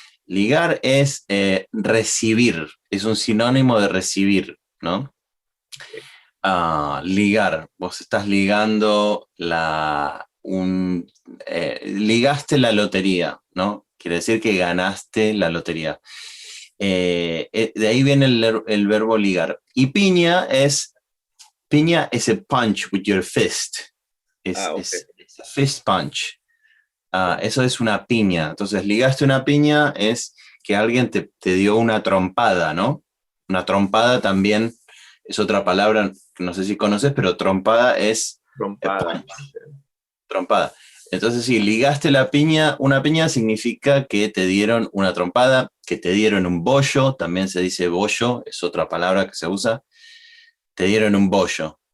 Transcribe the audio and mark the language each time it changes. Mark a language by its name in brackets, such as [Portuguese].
[Spanish] Ligar es recibir, es un sinónimo de recibir, ¿no? Ligar, vos estás ligando ligaste la lotería, ¿no? Quiere decir que ganaste la lotería. De ahí viene el verbo ligar. Y piña es [English] a punch with your fist. Ok. [Spanish] Es [English] a fist punch. [Spanish] Eso es una piña. Entonces, ligaste una piña es que alguien te dio una trompada, ¿no? Una trompada también es otra palabra, no sé si conoces, pero trompada es Trompada. punch, trompada. Entonces, si ligaste la piña, una piña significa que te dieron una trompada, que te dieron un bollo, también se dice bollo, es otra palabra que se usa, te dieron un bollo.